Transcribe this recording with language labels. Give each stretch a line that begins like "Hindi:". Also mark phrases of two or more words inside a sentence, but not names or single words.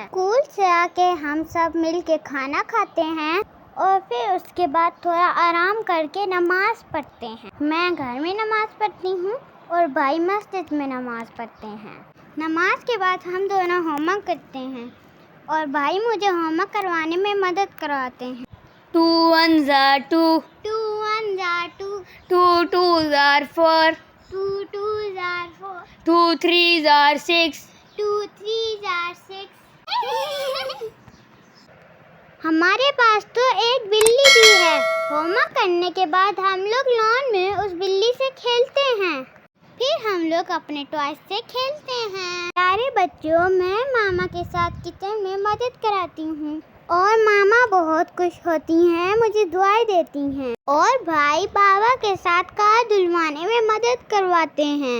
Urdu: اسکول سے آ کے ہم سب مل کے کھانا کھاتے ہیں اور پھر اس کے بعد تھوڑا آرام کر کے نماز پڑھتے ہیں۔ میں گھر میں نماز پڑھتی ہوں اور بھائی مسجد میں نماز پڑھتے ہیں۔ نماز کے بعد ہم دونوں ہوم ورک کرتے ہیں اور بھائی مجھے ہوم ورک کروانے میں مدد کرواتے ہیں۔
English: 2 1s are 2, 2 1s are 2, 2 2s are 4, 2 2s are 4, 2 3s are 6, 2 3s are 6۔
Urdu: ہمارے پاس تو ایک بلی بھی ہے۔ ہوم ورک کرنے کے بعد ہم لوگ لان میں اس بلی سے کھیلتے ہیں، پھر ہم لوگ اپنے ٹوائز سے کھیلتے ہیں۔ پیارے بچوں، میں ماما کے ساتھ کچن میں مدد کراتی ہوں اور ماما بہت خوش ہوتی ہیں، مجھے دعائیں دیتی ہیں، اور بھائی بابا کے ساتھ کار دھلوانے میں مدد کرواتے ہیں۔